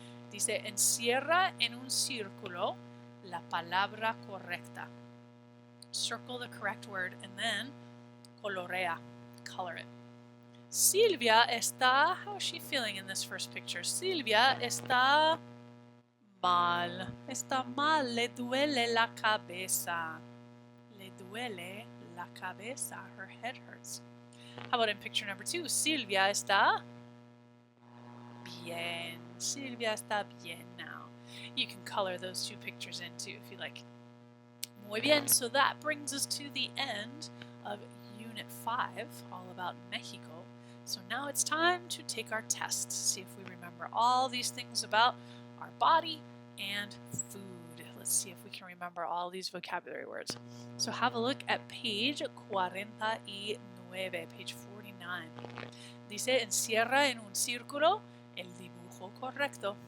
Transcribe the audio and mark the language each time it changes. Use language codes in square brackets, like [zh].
[es] Dice, encierra en un círculo la palabra correcta. [en] Circle the correct word and then colorea, color it. [es] Silvia está, [en] how is she feeling in this first picture? [es] Silvia está mal. Está mal, le duele la cabeza. Le duele la cabeza, [en] her head hurts. How about in picture number 2? [es] Silvia está bien. Silvia está bien [en] now. You can color those two pictures in too if you like. [es] Muy bien, [en] so that brings us to the end of Unit 5, all about Mexico. So now it's time to take our test, see if we remember all these things about our body and food. Let's see if we can remember all these vocabulary words. So have a look at page 49, page 49. [es] Dice, encierra en un círculo el dibujo correcto.